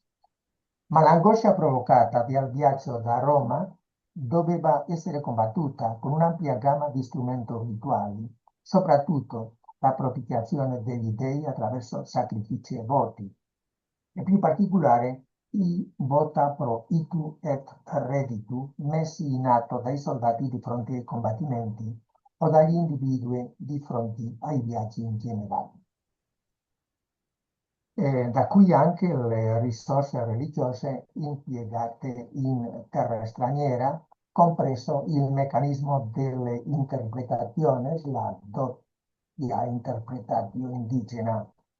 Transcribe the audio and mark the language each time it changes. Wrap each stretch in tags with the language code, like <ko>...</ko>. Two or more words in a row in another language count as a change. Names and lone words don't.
<it>Ma l'angoscia provocata dal viaggio da Roma doveva essere combattuta con un'ampia gamma di strumenti rituali, soprattutto la propitiazione degli dei attraverso sacrifici e voti, in più particolare i</it> <la>vota pro itu et reditu</la> <it>messi in atto dai soldati di fronte ai combattimenti o dagli individui di fronte ai viaggi in generale. Da qui anche le risorse religiose impiegate in terra straniera, compreso il meccanismo delle interpretazioni, la doppia interpretazione indigena</it>